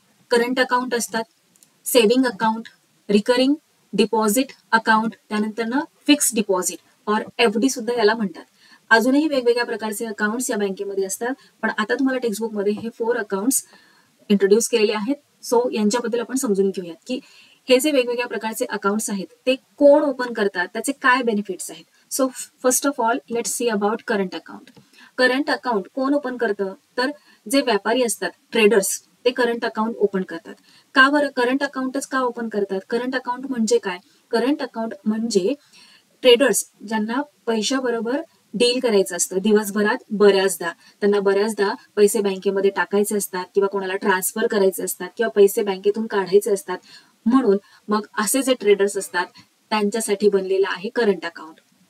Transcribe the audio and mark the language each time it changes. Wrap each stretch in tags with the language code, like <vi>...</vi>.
<mr>Current account असतात, saving account, recurring deposit account, त्यानंतर fix deposit और FD सुद्धा याला म्हणतात. अजूनही वेगवेगळ्या प्रकारचे अकाउंट्स या बँकेमध्ये असतात, पण आता तुम्हाला टेक्स्टबुकमध्ये हे 4 अकाउंट्स इंट्रोड्यूस केलेले आहेत. सो यांच्याबद्दल आपण समजून घेऊयात की हे जे वेगवेगळ्या प्रकारचे अकाउंट्स आहेत ते कोण ओपन करतात, त्याचे काय बेनिफिट्स आहेत.</mr> <en>So first of all let's see about current account.</en> <mr>Current account कोण ओपन करतं? तर जे व्यापारी असतात, ट्रेडर्स, ते करंट अकाउंट ओपन करतात. का बरं करंट अकाउंटच का ओपन करतात? करंट अकाउंट म्हणजे काय? करंट अकाउंट म्हणजे ट्रेडर्स ज्यांना पैशाबरोबर डील करायचं असतं दिवसभरात, बऱ्याचदा त्यांना पैसे बँकेमध्ये टाकायचे असतात किंवा कोणाला ट्रान्सफर करायचे असतात किंवा पैसे बँकेतून काढायचे असतात. म्हणून मग असे जे ट्रेडर्स असतात त्यांच्यासाठी बनलेलं आहे करंट अकाउंट.</mr>